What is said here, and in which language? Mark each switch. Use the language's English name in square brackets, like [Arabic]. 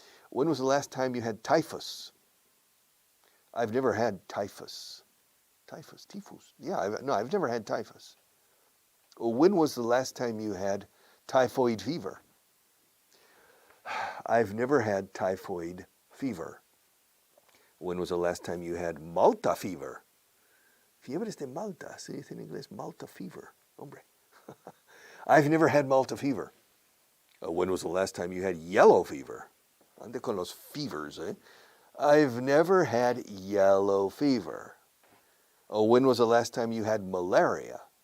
[English] When was the last time you had typhus? I've never had typhus. Typhus. Yeah, I've never had typhus. When was the last time you had typhoid fever? I've never had typhoid fever. When was the last time you had Malta fever? [Spanish] Fiebres de Malta, se dice en inglés Malta fever. Hombre. [English] I've never had Malta fever. When was the last time you had yellow fever? Ande con los fevers, eh? I've never had yellow fever. When was the last time you had malaria?